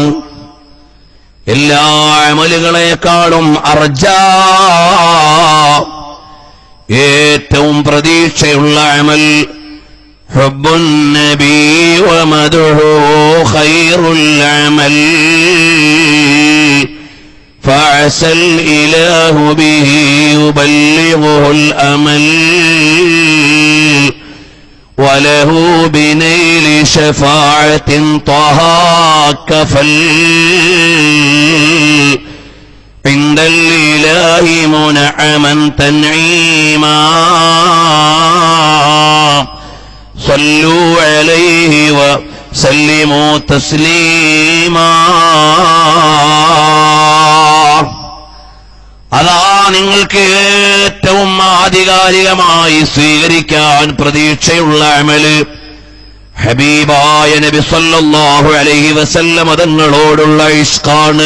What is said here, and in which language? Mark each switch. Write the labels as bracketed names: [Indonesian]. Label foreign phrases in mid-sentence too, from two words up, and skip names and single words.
[Malayalam] എല്ലാ അമലുകളെക്കാളും അർജാ, ഏറ്റവും പ്രതീക്ഷയുള്ള അമൽ [Arabic] حب النبي ومدحه خير العمل فعسى الإله به يبلغه الأمل وله بنيل شفاعة طه كفل عند الإله منعما تنعيما صلوا عليه وسلموا تسليما. [Malayalam] അതാ നിങ്ങൾക്ക് ഏറ്റവും ആധികാരികമായി സ്വീകരിക്കാൻ പ്രതീക്ഷയുള്ള അമല് ഹബീബായ നബി [Arabic] صلى الله عليه وسلم [Malayalam] തങ്ങളോടുള്ള ഇഷ്കാണ്.